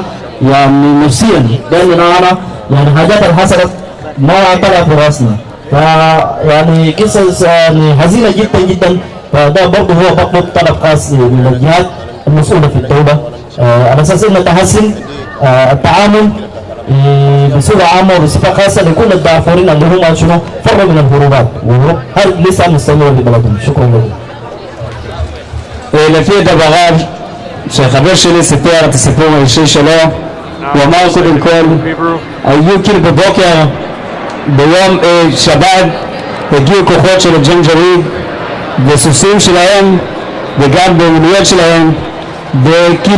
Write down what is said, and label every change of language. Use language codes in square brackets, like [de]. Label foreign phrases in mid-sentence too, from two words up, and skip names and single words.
[ar] يعني نفسيا قاعدين الان يعني حاجات اللي حصلت ما طلع في راسنا فيعني قصص يعني حزينه جدا جدا فده برضه هو بطلب طلب خاص من الجهات المسؤوله في الدوله على اساس انه تحسن التعامل بصوره عامه وبصفه خاصه لكل الدارفوريين اللي هم شنو فروا من الهروبات والهروب هل لسه مستمر في بلدهم. شكرا لكم. [he] לפי דבריו של חבר שלי סיפר את הסיפור האישי שלו ואמר קודם כל היו כאילו בבוקר ביום שבת הגיעו כוחות של הג'נג'ריד וסוסים שלהם וגם במילויות שלהם וכאילו